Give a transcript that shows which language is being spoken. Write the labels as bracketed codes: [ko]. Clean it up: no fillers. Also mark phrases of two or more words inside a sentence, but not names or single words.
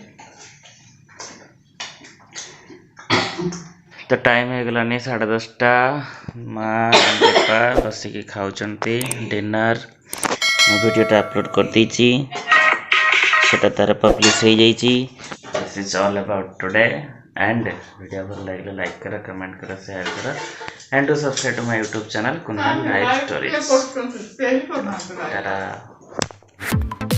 [or] ତ ଟାଇମ୍ ହେଇଗଲାନି 10:30 ମା ବସିକି ଖାଉଛନ୍ତି ଡିନର। ମୁଁ ଭିଡ଼ିଓଟା ଅପଲୋଡ଼ କରିଦେଇଛି ସେଟା ତାର ପବ୍ଲିଶ ହେଇଯାଇଛି। [en] This is all about today and video [or] ଭଲ ଲାଗିଲେ ଲାଇକ୍ କର କमेंट କର शेयर କର [en] and do subscribe to my YouTube channel Kundan Life Stories.